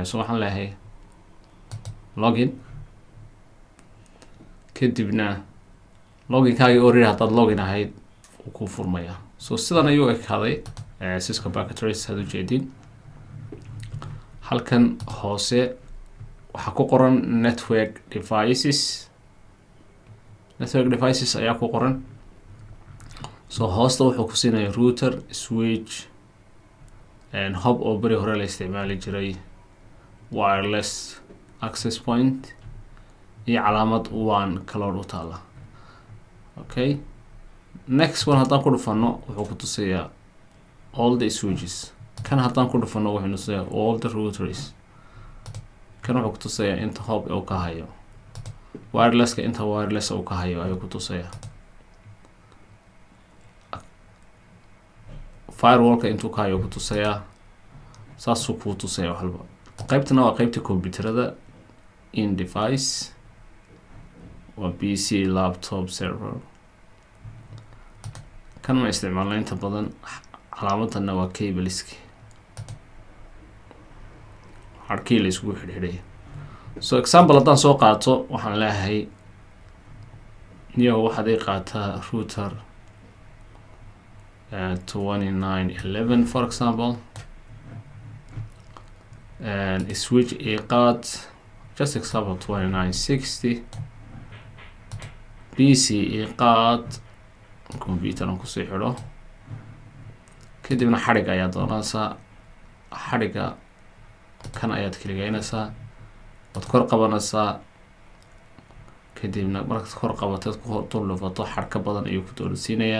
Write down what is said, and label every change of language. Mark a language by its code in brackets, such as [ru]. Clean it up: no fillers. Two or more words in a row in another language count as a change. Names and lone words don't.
[so] so waxaan leeyahay login. kadibna loginkaagii already haddaad login ahayd uu ku furmaya. so sidan ayuu ekaaday Cisco packet tracer had ujeedin. halkan hoose waxaa ku qoran [en] network devices. network devices [so] ayaa ku qoran. so hoosta wuxuu ku siinaya router, switch, hub oo beri hore la isticmaali jiray, [en] wireless access point [so] iyo calaamad [en] WAN cloud [so] u taala. [en] okay, next one [so] haddaan ku dhufano wuxuu ku tusayaa [en] all the switches. [so] kan haddaan ku dhufano wuxuu tusayaa [en] all the routers. [so] kan wuxuu ku tusayaa inta hub uu ka hayo. wirelesska inta wireless uu ka hayo ayuu ku tusayaa. firewallka intuu ka hayo ku tusayaa. saasuu ku tusayaa wax walba. qaybtana waa qaybta computerada. in device waa [en] PC, laptop, server. [so] kan ma isticmaalna inta badan. calaamadana waa cableski. harkii la isugu xidhiidhay. [en] so example [so] haddaan soo qaato waxaan leeyahay niyo waxaad ii qaataa router 2911 [en] for example. and switch [so] ii qaad [en] just example [so] 2960. PC ii qaad computer aan kusii xidho. kadibna xadhig ayaa doonaysaa. xadhiga kan ayaad kaligeynaysaa. waad kor qabanaysaa. kadibna markaad kor qabateed ku dullufato xadhka badan ayuu ku doorsiinayaa.